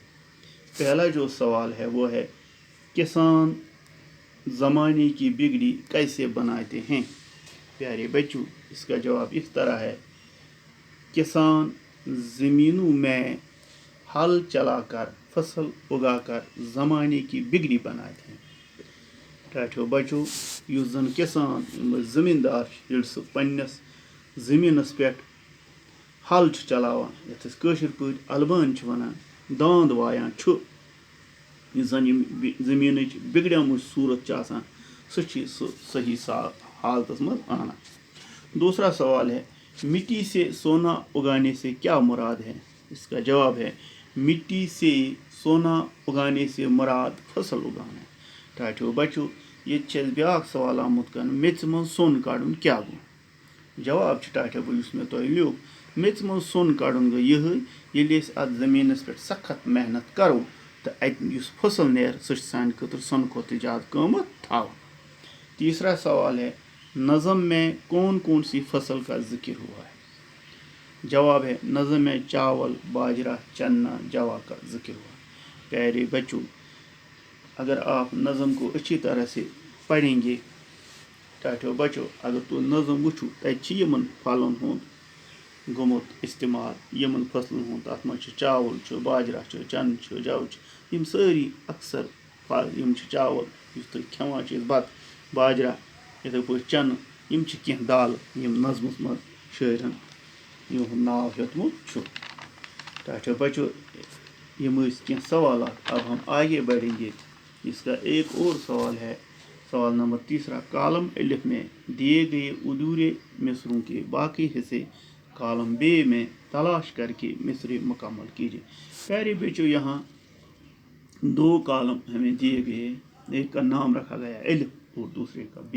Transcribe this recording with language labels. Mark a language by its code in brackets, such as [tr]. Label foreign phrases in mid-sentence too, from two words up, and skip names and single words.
[ur] پہلا جو سوال ہے وہ ہے کسان زمانے کی بگڑی کیسے بناتے ہیں. پیارے بچوں، اس کا جواب اس طرح ہے، کسان زمینوں میں ہل چلا کر، فصل اگا کر زمانے کی بگڑی بناتے ہیں. [ks] ٹاٹھو بچو، یُس زن کسان زمیندار ییٚلہِ سُہ پننس زمینس پٮ۪ٹھ ہل چلاوان، یتھ أسۍ کٲشِر پٲٹھۍ البان چھِ ونان، داند وایان چھُ، یُس زن یِم زمیٖنٕچ بگڑیمٕژ صوٗرت چھِ آسان، سُہ چھِ سُہ صحیح حالتس منٛز انان. [ur] دوسرا سوال ہے مٹی سے سونا اگانے سے کیا مراد ہے. اس کا جواب ہے مٹی سے سونا اگانے سے مراد فصل اگانا ہے. [ks] ٹاٹھو بچو، یہ بیاکھ سوال آمت کر میژ من سون کڑن کیا گو. جواب ٹاٹھو بھائی اس میں تہ لیوکھ، میژ من سون کڑن گو یہ ییٚلہِ أسۍ اتھ زمینس پٮ۪ٹھ سخت محنت کرو تو اتہ یُس فصل نیرِ سُہ چھُ سانہِ خٲطرٕ سۄنہٕ کھۄتہٕ تہِ زیادٕ قۭمت تھاوان. [ur] تیسرا سوال ہے نظم میں کون کون سی فصل کا ذکر ہوا ہے. جواب ہے نظم میں چاول، باجرہ، چنا، جوا کا ذکر ہوا. پیارے بچوں، اگر آپ نظم کو اچھی طرح سے پڑھیں گے، [ks] ٹاٹھو بچو، اگر تو نظم وچھو تتہِ یمن پھلن ہُنٛد گوٚمُت استعمال، یمن فصلن ہُنٛد، تتھ منٛز چھُ چاول چھُ، باجرہ چھُ، چنہٕ چھُ، جو چھُ، یم سٲری اکثر یم چھِ چاول یُس تُہۍ کھٮ۪وان چھِ أسۍ بتہٕ، باجرہ یِتھے پٲٹھۍ چنہٕ، یم چھِ کینٛہہ دالہٕ یم نظمس منٛز شٲعرن یِہُنٛد ناو ہیوٚتمُت چھُ. ٹاٹھو بچو، یم ٲسۍ کینٛہہ سوالات. [ur] اب ہم آگے بڑھیں گے. اس کا ایک اور سوال ہے، سوال نمبر تیسرا، کالم الف میں دیے گئے ادھورے مصروں کے باقی حصے کالم بے میں تلاش کر کے مصرے مکمل کیجیے. پیارے بچوں، یہاں دو کالم ہمیں دیے گئے ہیں، ایک کا نام رکھا گیا الف اور دوسرے کا بے.